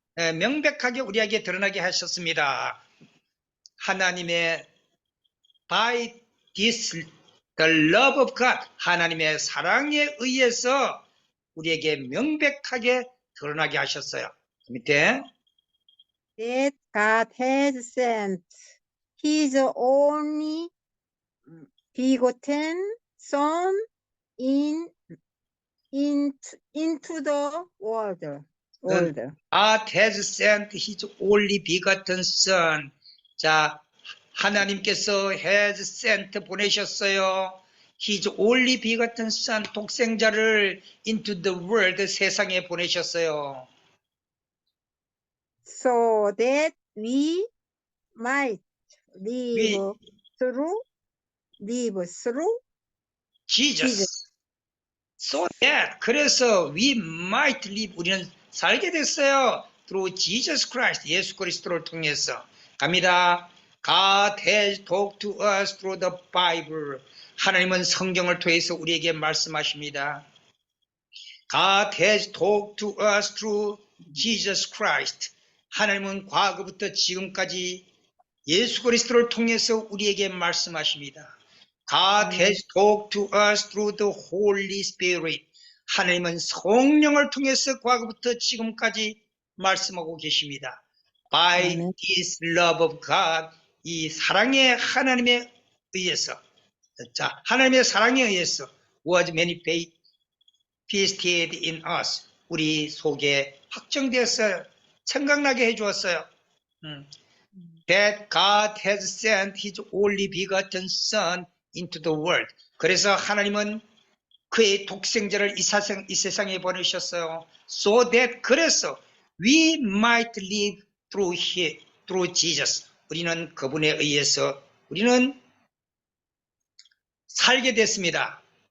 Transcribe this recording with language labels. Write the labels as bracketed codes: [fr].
[ko] 명백하게 우리에게 드러나게 하셨습니다. 하나님의 [en] by this the love of God, [ko] 하나님의 사랑에 의해서 우리에게 명백하게 드러나게 하셨어요. 그 밑에 [en] That God has sent His only begotten Son into the world. God has sent His only begotten Son. [ko] 자, 하나님께서 [en] has sent [ko] 보내셨어요. [en] His only begotten Son, [ko] 독생자를 [en] into the world, [ko] 세상에 보내셨어요. [en] So that we might live through Jesus. So that, [ko] 그래서 [en] we might live, [ko] 우리는 살게 됐어요. [en] Through Jesus Christ, [ko] 예수 그리스도를 통해서. 갑니다. [en] God has talked to us through the Bible. [ko] 하나님은 성경을 통해서 우리에게 말씀하십니다. [en] God has talked to us through Jesus Christ. [ko] 하나님은 과거부터 지금까지 예수 그리스도를 통해서 우리에게 말씀하십니다. [en] God has talked to us through the Holy Spirit. [ko] 하나님은 성령을 통해서 과거부터 지금까지 말씀하고 계십니다. [en] By this love of God, [ko] 이 사랑의 하나님에 의해서, 자, 하나님의 사랑에 의해서 [en] was manifested in us. [ko] 우리 속에 확정되었어요. 생각나게 해주었어요. [en] That God has sent His only begotten Son into the world. [ko] 그래서 하나님은 그의 독생자를 이 세상에 보내셨어요. [en] So that, [ko] 그래서 [en] we might live through Jesus. [ko] 우리는 그분에 의해서 우리는 살게 됐습니다.